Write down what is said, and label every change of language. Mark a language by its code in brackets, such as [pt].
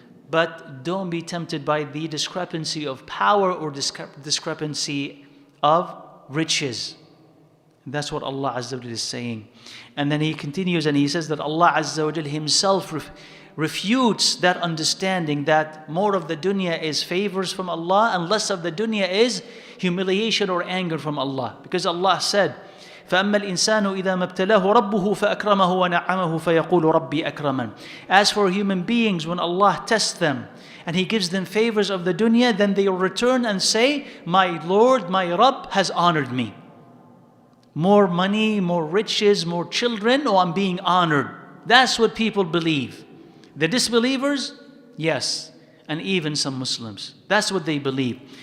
[en] But don't be tempted by the discrepancy of power or discrepancy of riches. That's what Allah Azza wa Jal is saying. And then He continues and He says that Allah Azza wa Jal Himself refutes that understanding that more of the dunya is favors from Allah and less of the dunya is humiliation or anger from Allah. Because Allah said, [ar] فَأَمَّا الْإِنسَانُ إِذَا مَبْتَلَاهُ رَبُّهُ فَأَكْرَمَهُ وَنَعَّمَهُ فَيَقُولُ رَبِّي أَكْرَمَنِ. [en] As for human beings, when Allah tests them and He gives them favors of the dunya, then they will return and say, my Lord, my Rabb has honored me. More money, more riches, more children, oh, I'm being honored. That's what people believe. The disbelievers, yes, and even some Muslims. That's what they believe.